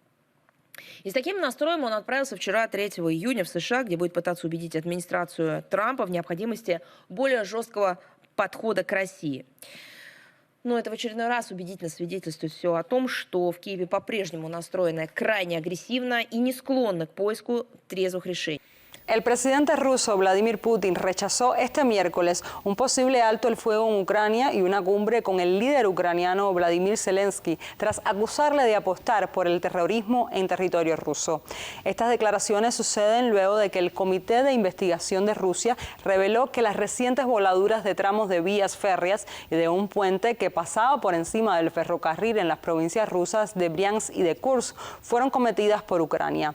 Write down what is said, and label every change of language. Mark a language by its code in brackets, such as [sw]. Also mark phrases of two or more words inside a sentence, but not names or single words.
[ru] И с таким настроем он отправился вчера, 3 июня, в США, где будет пытаться убедить администрацию Трампа в необходимости более жесткого подхода к России. Но это в очередной раз убедительно свидетельствует все о том, что в Киеве по-прежнему настроены крайне агрессивно и не склонны к поиску трезвых решений. [es] El presidente ruso Vladimir Putin rechazó este miércoles un posible alto el fuego en Ucrania y una cumbre con el líder ucraniano Vladimir Zelensky tras acusarle de apostar por el terrorismo en territorio ruso. Estas declaraciones suceden luego de que el Comité de Investigación de Rusia reveló que las recientes voladuras de tramos de vías férreas y de un puente que pasaba por encima del ferrocarril en las provincias rusas de Briansk y de Kursk fueron cometidas por Ucrania.